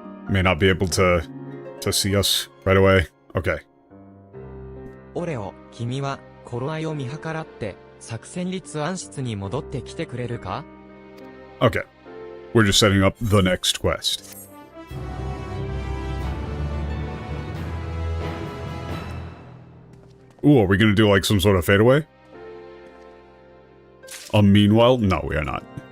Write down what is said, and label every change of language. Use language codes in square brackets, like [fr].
[en] May not be able to see us right away. Okay. [ja] オレオ、君は頃合いを見計らって作戦立暗室に戻ってきてくれるか? [en] Okay. We're just setting up the next quest. Ooh, are we gonna do some sort of fadeaway? Meanwhile, no, we are not.